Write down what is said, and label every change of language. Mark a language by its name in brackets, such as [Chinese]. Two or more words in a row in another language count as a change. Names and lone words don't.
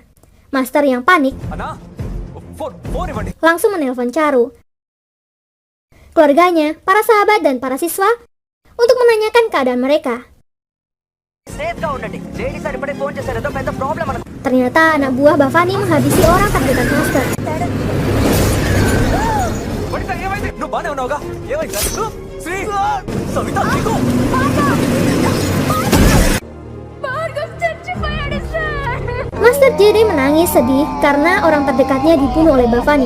[Indonesian] Master yang panik langsung menelpon Charu, keluarganya, para sahabat dan para siswa untuk menanyakan keadaan mereka. Ternyata anak buah Bhavani menghabisi orang terdekat Master. [Telugu] వనిత ఏమైంది? నువ్వు బానే ఉన్నావుగా? ఏమైంది? శ్రీ సవిత నీకు [Indonesian] Master Jedi menangis sedih karena orang terdekatnya dibunuh oleh Bhavani.